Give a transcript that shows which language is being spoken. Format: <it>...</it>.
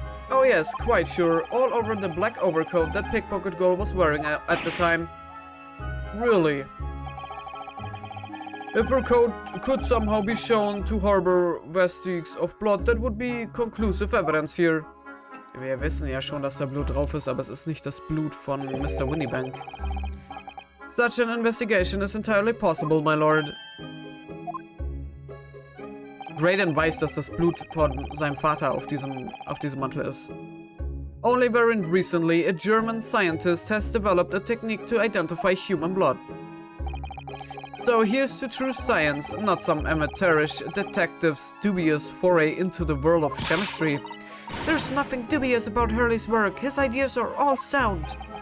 <en>Oh yes, quite sure. All over the black overcoat that pickpocket girl was wearing at the time. Really? If her coat could somehow be shown to harbor vestiges of blood, that would be conclusive evidence here.</en> <de>Wir wissen ja schon, dass da Blut drauf ist, aber es ist nicht das Blut von Mr. Winniebank.</de> <en>Such an investigation is entirely possible, my lord.</en> <de>Graydon weiß, dass das Blut von seinem Vater auf diesem Mantel ist.</de> <en>Only very recently, a German scientist has developed a technique to identify human blood. So here's to true science, not some amateurish detective's dubious foray into the world of chemistry. There's nothing dubious about Hurley's work. His ideas are all sound.</en>